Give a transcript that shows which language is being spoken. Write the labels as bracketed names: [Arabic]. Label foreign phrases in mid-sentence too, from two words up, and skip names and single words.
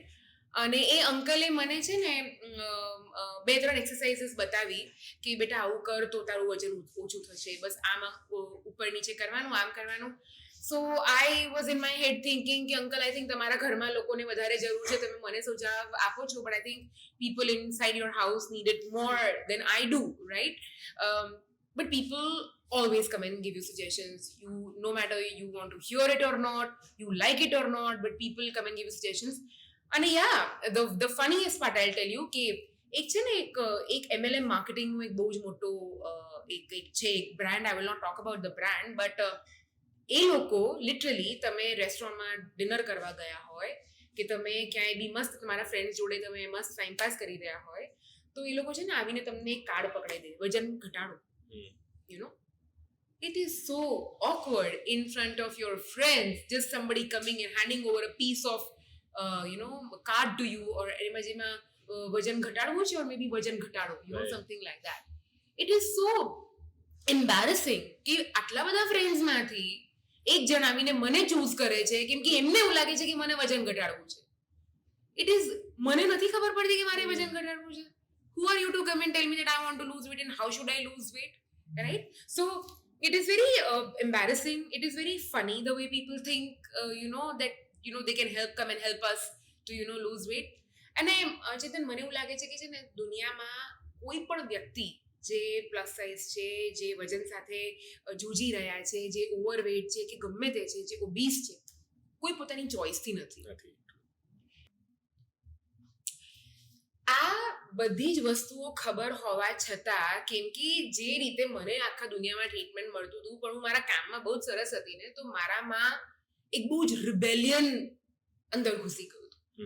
[Gujarati] અને એ અંકલે મને છે ને 2-3 એક્સરસાઇઝીસ બતાવી કે બેટા આવું કર તો તારું વજન ઓછું થશે, બસ આમ ઉપર નીચે કરવાનું, આમ કરવાનું. [English] so I was in my head thinking [Gujarati] કે અંકલ, [English] I think [Gujarati] તમારા ઘરમાં લોકોને વધારે જરૂર છે, તમે મને સુઝાવ આપો છો, [English] but I think people inside your house need it more than I do, right? But people always come and give you suggestions. No matter you want to hear it or not, you like it or not, but people come and give you suggestions. [Gujarati] અને યા [English] the funniest part I'll tell you [Gujarati] કે એક છે ને એક MLM માર્કેટિંગનું એક બહુ જ મોટો એક છે એક બ્રાન્ડ. [English] I will not talk about the brand, but [Gujarati] એ લોકો લિટરલી તમે રેસ્ટોરન્ટમાં ડિનર કરવા ગયા હોય કે તમે ક્યાંય બી મસ્ત તમારા ફ્રેન્ડ્સ જોડે તમે મસ્ત [English] time pass [Gujarati] કરી રહ્યા હોય, તો એ લોકો છે ને આવીને તમને એક કાર્ડ પકડાઈ દે, વજન ઘટાડો. [English] You know, it is so awkward in front of your friends, just somebody coming and handing over a piece of card to you, or [Gujarati] એમાં જેમાં વજન ઘટાડવું છે, [English] or maybe [Gujarati] વજન ઘટાડો, [English] something like that. It is so embarrassing [Gujarati] કે આટલા બધા ફ્રેન્ડ્સમાંથી એક જણ આવીને મને ચૂઝ કરે છે કેમ કે એમને એવું લાગે છે કે મને વજન ઘટાડવું છે. [English] it is [Gujarati] મને નથી ખબર પડતી કે મારે વજન ઘટાડવું છે. [English] Who are you to come and tell me that I want to lose weight and how should I lose weight? Right? So it is very embarrassing. It is very funny the way people think, that they can come and help us to lose weight. [Gujarati] અને ચેતન, મને એવું લાગે છે કે છે ને દુનિયામાં કોઈ પણ વ્યક્તિ જે પ્લસ સાઇઝ છે, જે વજન સાથે જૂજી રહ્યા છે, જે ઓવરવેટ છે કે ગમે તે છે, જે ઓબીસ છે, કોઈ પોતાની ચોઇસથી નથી. આ બધી જ વસ્તુઓ ખબર હોવા છતાં, કેમ કે જે રીતે મને આખા દુનિયામાં ટ્રીટમેન્ટ મળતું હતું, પણ હું મારા કામમાં બહુ જ સરસ હતી ને, તો મારામાં એક બહુ જ રિબેલિયન અંદર ઘૂસી ગયું હતું.